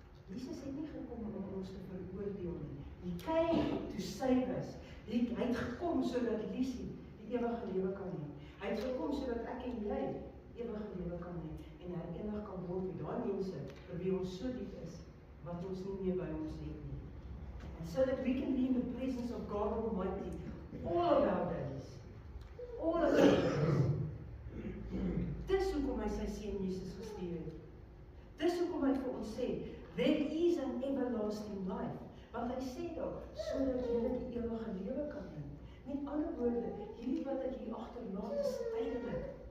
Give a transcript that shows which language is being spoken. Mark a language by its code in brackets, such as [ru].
[af] Jesus het nie gekom om ons te veroordeel nie. [en] He came to save us. [af] Hy het gekom sodat Lisie die ewige lewe kan hê. Hy het gekom sodat ek en jy ewige lewe kan hê en herenig kan word met daai mense vir wie ons so lief is, wat ons nie meer by ons het nie. [en] And so that we can be in the presence of God Almighty all of our days. All of our days. [af] Dis hoekom hy sy seun Jesus gestuur het. Dis hoekom hy vir ons sê, [en] there is an everlasting life. [af] Want hy sê daar, sodat jy die ewige lewe kan hê. Met ander woorde, hierdie wat ek hier agterlaat is tydelik.